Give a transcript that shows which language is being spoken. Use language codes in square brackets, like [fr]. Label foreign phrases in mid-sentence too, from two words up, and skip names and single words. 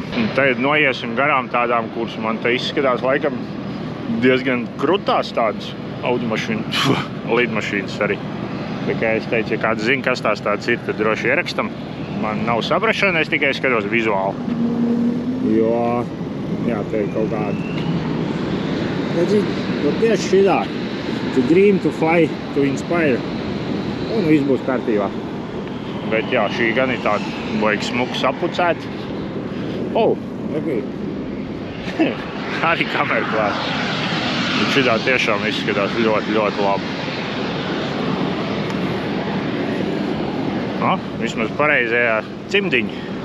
[lv] Un tagad noiesim garām tādām, kuras man te izskatās laikam diezgan krutās tādas lidmašīnas arī. Tā kā es teicu, ja kāds zina, kas tās tāds ir, tad droši ierakstam. Man nav saprašana, es tikai skatos vizuāli. Jo, jā, te ir kaut kāda. Tad tieši šidā. [en] To dream, to fly, to inspire. [lv] Un viss būs kārtībā. Bet jā, šī gan ir tāda, vajag smuku sapucēt. Arī kamera klāt. Bet šidā tiešām izskatās ļoti, ļoti labi. Vismaz pareizajā cimdiņa.